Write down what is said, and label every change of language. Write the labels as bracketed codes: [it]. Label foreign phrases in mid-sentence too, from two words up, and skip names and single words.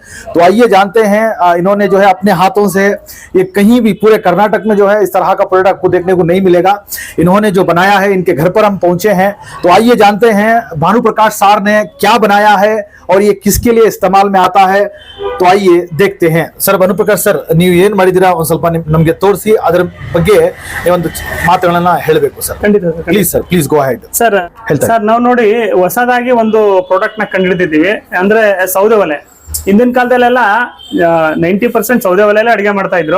[hi] तो आइए जानते हैं, इन्होंने जो है अपने हाथों से, ये कहीं भी पूरे कर्नाटक में जो है इस तरह का प्रोडक्ट आपको देखने को नहीं मिलेगा। इन्होंने जो बनाया है, इनके घर पर हम पहुंचे हैं, तो आइए जानते हैं भानु प्रकाश सार ने क्या बनाया है और ये किसके लिए इस्तेमाल में आता है। तो आइए देखते हैं। [kn] सर, भानु ಪ್ರಕಾಶ್ ಸರ್, ನೀವು ಏನು ಮಾಡಿದಿರಾ ಒಂದು ಸ್ವಲ್ಪ ನಮಗೆ ತೋರಿಸಿ, ಅದರ ಬಗ್ಗೆ ಒಂದು ಮಾತುಗಳನ್ನ ಹೇಳಬೇಕು ಸರ್. ಖಂಡಿತ [en] please sir, please go ahead. [kn] ಸರ್ ನಾವು ನೋಡಿ ಹೊಸದಾಗಿ ಒಂದು ಪ್ರಾಡಕ್ಟ್ ನ ಕಂಡುಹಿಡಿದಿದ್ದೀವಿ, ಅಂದ್ರೆ ಸೌದೆ ಒಲೆ. ಹಿಂದಿನ ಕಾಲದಲ್ಲೆಲ್ಲ 90% ಸೌದೆ ಒಲೆಯಲ್ಲೇ ಅಡಿಗೆ ಮಾಡ್ತಾ ಇದ್ರು.